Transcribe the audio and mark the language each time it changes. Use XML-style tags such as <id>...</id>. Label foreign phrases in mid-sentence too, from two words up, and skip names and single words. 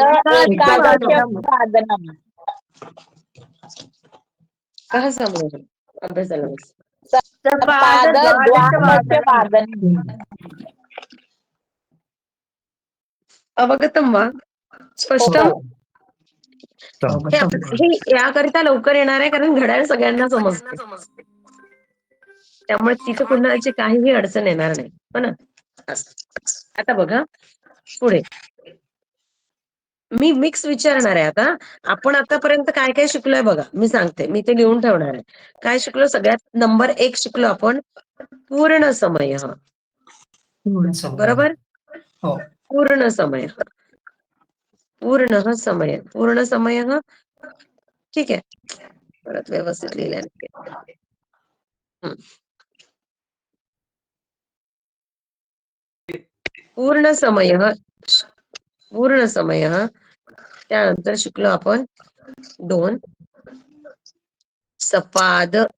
<sa>एकादशवादनम् कः समयः</sa> <mr>अभ्यासाला बस.</mr> <sa>सपाद द्वादशवादनम् अवगतं वा? स्पष्टं?</sa> <mr>हो. हे याकरिता लवकर येणार आहे कारण घड्याळ सगळ्यांना समजते. त्यामुळे तिथं कुणाची काहीही अडचण येणार नाही. हो ना? असं. आता बघा पुढे मी मिक्स विचारणार आहे. आता आपण आतापर्यंत काय काय शिकलोय बघा, मी सांगते, मी ते लिहून ठेवणार आहे. काय शिकलो? सगळ्यात नंबर 1 शिकलो आपण पूर्ण समय. पूर्ण समय. बरोबर? हो. पूर्ण समय. पूर्ण समय. पूर्ण समय. ठीक आहे, परत व्यवस्थित लिहिल्याने. पूर्ण समय. पूर्ण समय. त्यानंतर शिकलो आपण 2 सपाद.</mr>